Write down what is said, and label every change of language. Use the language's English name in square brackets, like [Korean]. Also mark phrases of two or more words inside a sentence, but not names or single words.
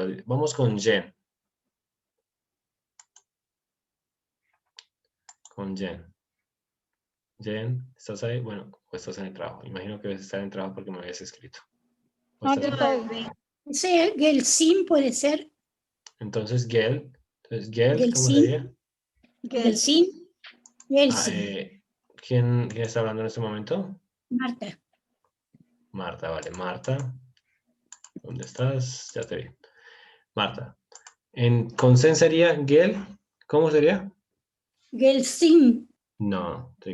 [Spanish] Vamos con Jen. Con Jen. Jen, ¿estás ahí? Bueno, o estás en el trabajo. Imagino que debes estar en el trabajo porque me habías escrito. ¿O No, estás ahí? ese Gelsin puede ser. Entonces, Gel. Entonces, Gel, ¿cómo [Turkish] Gelsin. [Spanish] sería? [Turkish] Gelsin. Gelsin. [Spanish] ¿Quién está hablando en este momento? Marta. Marta, vale. Marta. ¿Dónde estás? Ya te vi. Marta. Con Zen sería Gel. ¿Cómo sería? [Turkish] Gelsin. [Spanish] No, te